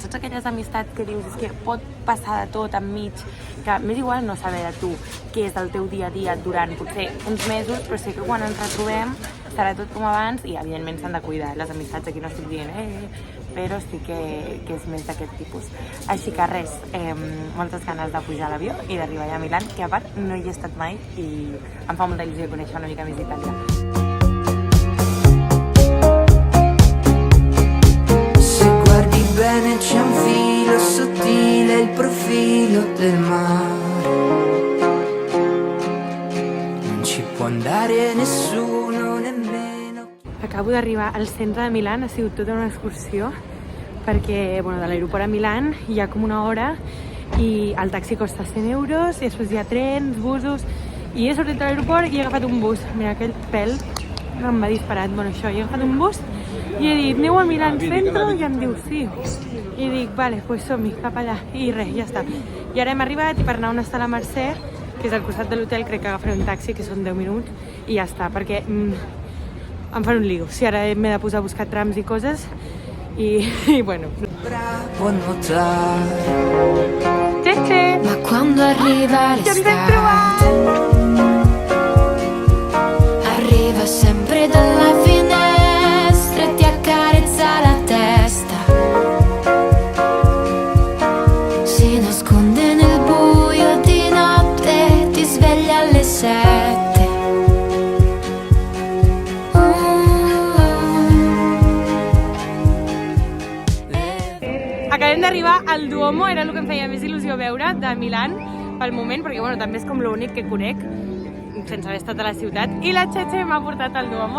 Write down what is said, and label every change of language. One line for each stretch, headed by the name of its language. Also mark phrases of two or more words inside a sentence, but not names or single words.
Catalan: Saps aquelles amistats que dius és que pot passar de tot enmig, que m'és igual no saber de tu què és el teu dia a dia durant potser uns mesos, però sé que quan ens retrobem serà tot com abans i evidentment s'han de cuidar les amistats. Aquí no estic dient però sí que és més d'aquest tipus. Així que res, moltes ganes de pujar a l'avió i d'arribar allà a Milà, que a part no hi he estat mai i em fa molta il·lusió conèixer una mica més d'Itàlia.
Italian: Bene c'è un filo sottile, il profilo del mare. Non ci può andare nessuno nemmeno.
Catalan: Acabo d'arribar al centre de Milà, ha sigut tota una excursió perquè bueno, de l'aeroport a Milà hi ha com una hora i el taxi costa 100 euros i després hi ha trens, busos i he sortit de l'aeroport i he agafat un bus. Mira, aquell pèl em va disparat. Bueno, això, he agafat un bus i he dit, aneu a Milà Centro? I em diu, sí. I dic, vale, pues som-hi, cap allà. I res, ja està. I ara hem arribat i per anar on està la Mercè, que és al costat de l'hotel, crec que agafaré un taxi, que són 10 minuts, i ja està, perquè em fan un lío. O sigui, ara m'he de posar a buscar trams i coses, i bueno.
Italian: Bravo a nuotare. Che! Ma quando arriva l'estate, arriva sempre dalla finestra e ti accarezza la testa. Si nasconde nel buio di notte, ti sveglia alle 7.
Catalan: Acabem d'arribar al Duomo, era el que em feia més il·lusió veure de Milà pel moment, perquè bueno, també és com l'únic que conec sense haver estat a la ciutat, i la Cheche m'ha portat al Duomo.